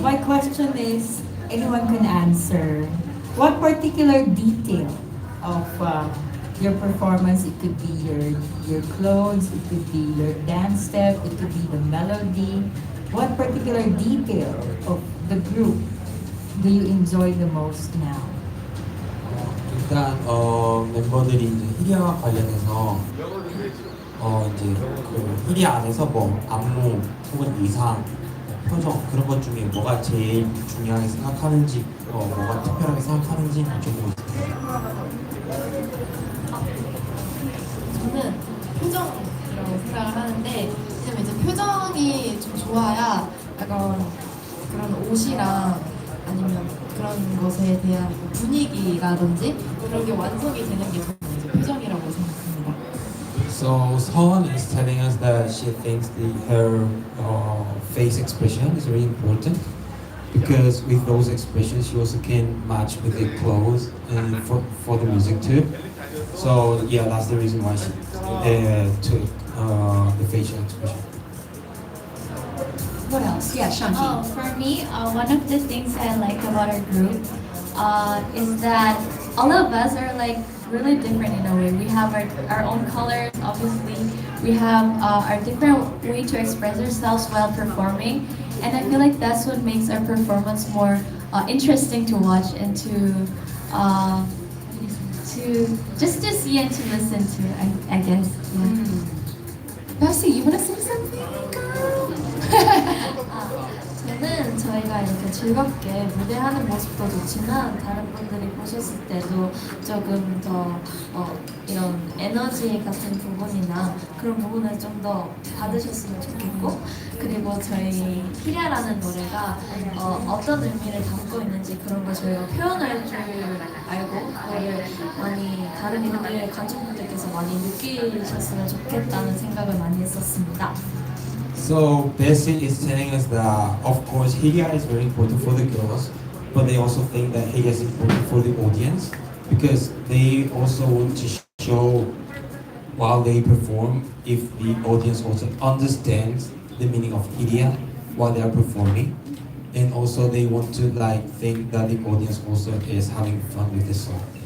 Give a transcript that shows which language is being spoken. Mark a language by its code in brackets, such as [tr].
[en] My question is, anyone can answer. What particular detail of your performance? It could be your clothes, it could be your dance step, it could be the melody. What particular detail of the group do you enjoy the most now? [ko] 일단 멤버들이 이제 히리아와 관련해서 이제 그 히리아 안에서 뭐 안무 혹은 의상, 표정 그런 것 중에 뭐가 제일 중요하게 생각하는지 뭐가 특별하게 생각하는지 여쭤보고 있습니다. 저는 표정이라고 생각을 하는데, 왜냐면 이제 표정이 좀 좋아야 약간 그런 옷이랑 아니면 그런 것에 대한 분위기라든지 그런 게 완성이 되는 게 저는 이제 표정이라고 생각합니다. [en] So Seon is telling us that she thinks her face expression is very important because with those expressions she also can match with the clothes and for the music too. So yeah, that's the reason why she took the facial expression. What else? Yeah, Shanti. Oh, for me, one of the things I like about our group is that all of us are like really different in a way. We have our own colors, obviously. We have our different way to express ourselves while performing. And I feel like that's what makes our performance more interesting to watch and uh, to see and to listen to, I guess. Yeah. Bessie, you want to say something, girl? [ko] 저는 저희가 이렇게 즐겁게 무대하는 모습도 좋지만 다른 분들이 보셨을 때도 조금 더 이런 에너지 같은 부분이나 그런 부분을 좀 더 받으셨으면 좋겠고, 그리고 저희 히랴라는 노래가 어떤 의미를 담고 있는지 그런 걸 저희가 표현할 줄 알고 그거를 많이 다른 분들 관중분들께서 많이 느끼셨으면 좋겠다는 생각을 많이 했었습니다. [en] So Bessie is telling us that of course Hiria is very important for the girls, but they also think that Hiria is important for the audience because they also want to show while they perform if the audience also understands the meaning of Hiria while they are performing, and also they want to like think that the audience also is having fun with the song.